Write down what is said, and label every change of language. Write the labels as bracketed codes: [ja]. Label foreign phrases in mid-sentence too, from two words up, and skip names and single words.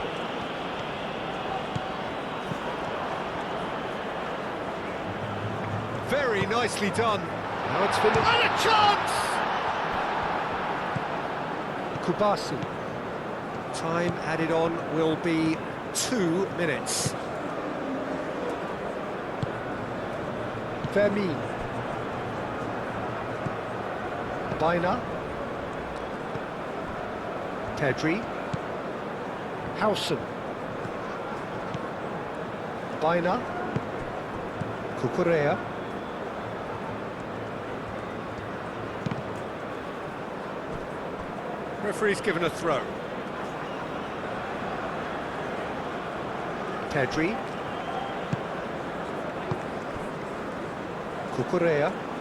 [en] Very nicely done. Now it's finished. And a chance! Kubasi. Time added on will be 2 minutes. Vermeer. Baina. Pedri. Howson. Baina. Cucurella. Referee's given a throw. Pedri. Cucurella.